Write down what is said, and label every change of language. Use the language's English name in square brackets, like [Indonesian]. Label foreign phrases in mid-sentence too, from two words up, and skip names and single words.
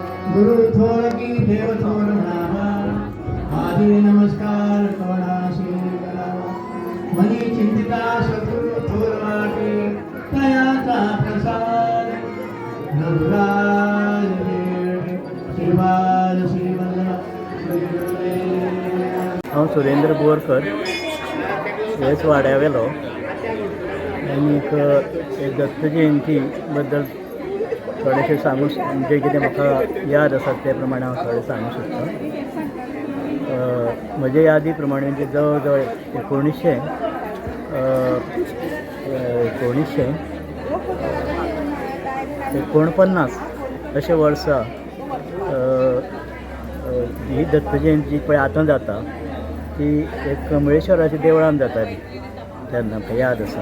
[Marathi] गुरु थोर की देव थोर म्हणावा, आधी नमस्कार कवनाशी करावा. मनी चिंतिता सद्गुरु थोर वाटे, तयाचा प्रसाद रघुराज देव. श्रीपाद श्री वल्लभ श्री गुरुदेव. [Konkani] हांव सुरेंद्र बोरकर हेच वाड्यावेलो आनी एक दत्त जयंती बद्दल थोडेशें सांगू, जे कितें म्हाका याद आसा ते प्रमाणे हांव थोडें सांगू सोदतां. म्हजे यादी प्रमाणे म्हणजे जवळ जवळ 1949 अशे वर्सा ही दत्त जयंती पळय आतां जाता ती एक कमळेश्वराच्या देवळान जाताली तेन्ना म्हाका याद आसा.